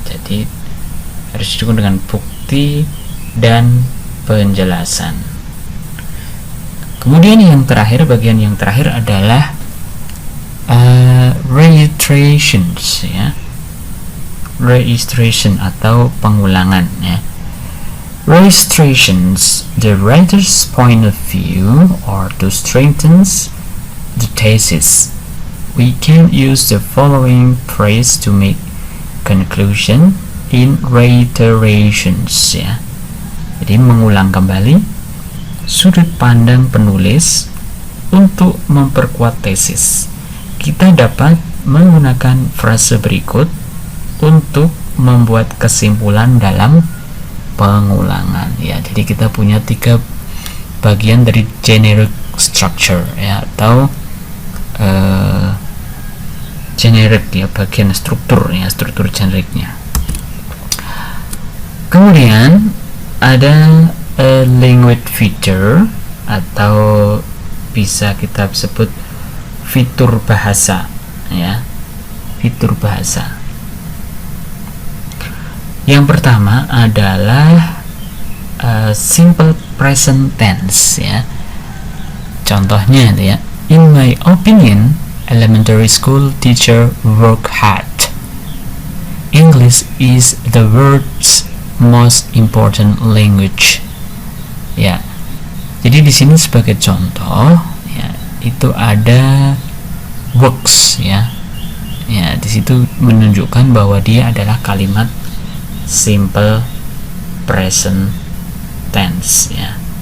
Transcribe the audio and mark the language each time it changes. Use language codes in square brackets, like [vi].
[id] Jadi harus didukung dengan bukti dan penjelasan. Kemudian yang terakhir, bagian yang terakhir adalah reiterations, ya. Reiteration atau pengulangan, ya. [en] Reiterations the writer's point of view or to strengthen the thesis. We can use the following phrase to make conclusion in reiterations, ya. [id] Jadi mengulang kembali sudut pandang penulis untuk memperkuat tesis. Kita dapat menggunakan frase berikut untuk membuat kesimpulan dalam pengulangan, ya. Jadi kita punya tiga bagian dari generic structure, ya, atau generic, ya, bagian struktur, ya, struktur generiknya. Kemudian ada language feature atau bisa kita sebut fitur bahasa, ya, fitur bahasa. Yang pertama adalah simple present tense, ya. Contohnya, ya, [en] in my opinion, elementary school teacher work hard. English is the world's most important language. Ya. [id] Jadi di sini sebagai contoh, ya, itu ada works, ya. Ya, di situ menunjukkan bahwa dia adalah kalimat simple present tense, ya.